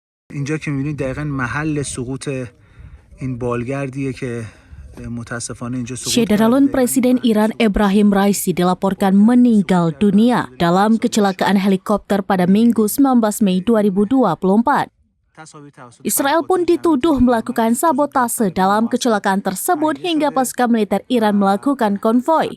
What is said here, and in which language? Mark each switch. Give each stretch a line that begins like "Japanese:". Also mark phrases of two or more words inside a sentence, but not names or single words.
Persian: اینجا که می‌بینید دقیقاً محل سقوط این بالگردیه که متاسفانه اینجا سقوط
Indonesian: Syederalun Presiden Iran Ebrahim Raisi dilaporkan meninggal dunia dalam kecelakaan helikopter pada Minggu 19 Mei 2024. Israel pun dituduh melakukan sabotase dalam kecelakaan tersebut hingga pasukan militer Iran melakukan konvoi.